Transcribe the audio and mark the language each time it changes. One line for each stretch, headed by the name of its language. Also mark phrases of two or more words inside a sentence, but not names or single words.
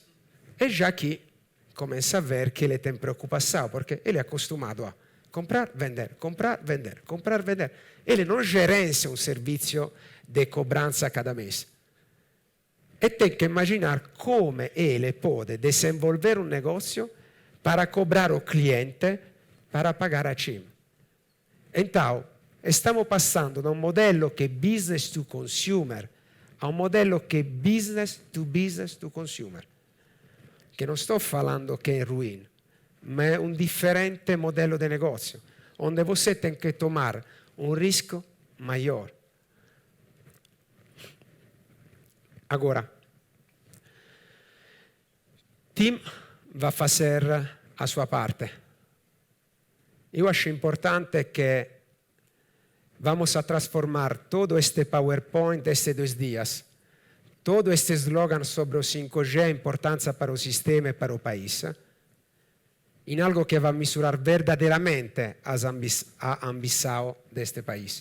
Portuguese: E já que começa a ver que ele tem preocupação, porque ele é acostumado a comprar, vender, comprar, vender, comprar, vender. Ele não gerencia um serviço de cobrança cada mês. E tem que imaginar come ele pode desenvolver um negócio para cobrar o cliente para pagar a CIM. Então,
Italian: stiamo passando da un modello che è
English: business to consumer
Italian: a un modello che è
English: business to consumer.
Italian: Che non sto falando che è ruim, ma è un differente modello di negozio,
Portuguese: onde você tem que tomar un risco maior. Agora, team vai fazer a sua parte. Eu acho importante que vamos a transformar todo este PowerPoint estes 2 dias, todo este slogan sobre o 5G, a importância para o sistema e para o país, em algo que vai misturar verdadeiramente a ambição deste país.